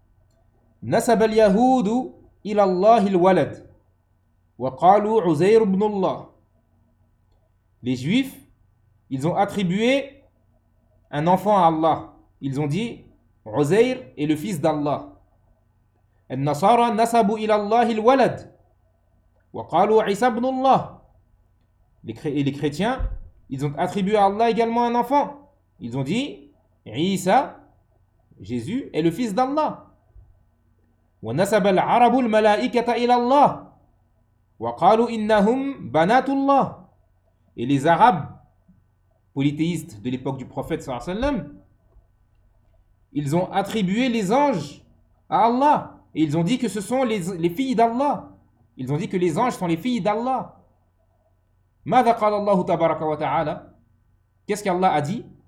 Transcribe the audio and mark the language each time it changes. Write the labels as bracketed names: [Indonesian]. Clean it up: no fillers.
[Arabic] « نَسَبَ الْيَهُودُ إِلَى اللَّهِ الْوَلَدِ وَقَالُوا عُزَيْرُ بْنُ اللَّهِ [French] » Les Juifs, ils ont attribué un enfant à Allah. Ils ont dit « Uzair est le fils d'Allah ». [Arabic] النصارى نسبوا إلى الله الولد وقالوا عيسى ابن الله. [French] Et les chrétiens, ils ont attribué à Allah également un enfant. Ils ont dit عيسى, Jésus est le fils d'Allah. [Arabic] ونسب العرب الملائكة إلى الله وقالوا إنهم بنات الله. [French] Et les Arabes polythéistes de l'époque du prophète صلى الله عليه وسلم, ils ont attribué les anges à Allah. Et ils ont dit que ce sont les filles d'Allah. Ils ont dit que les anges sont les filles d'Allah. [Arabic] Mada qala Allahu tabaraka wa ta'ala? [French] Qu'est-ce qu'Allah a dit?